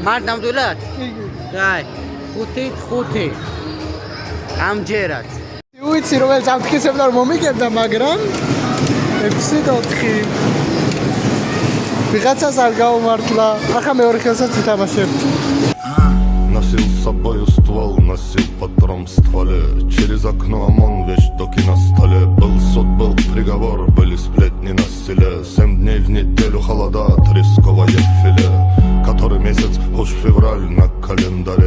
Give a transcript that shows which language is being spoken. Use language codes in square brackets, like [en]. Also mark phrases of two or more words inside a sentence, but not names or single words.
[ka] მარტ ნამდვილად? კი. კაი. 5-5. ამჯერად. უიცი რომელიც ამტკიცებდა რომ მომიგებდა მაგრამ 6-4 ვიღაცას არ გაუმართლა. ახლა მეორე ხელსაც ვითამაშებთ. [ru] Носил с собою ствол, носил патрон в стволе. Через окно ОМОН вещдоки на столе. Был суд, был приговор, были сплетни на селе. 7 дней в неделю холода, тресковое филе. Который месяц, уж февраль на календаре.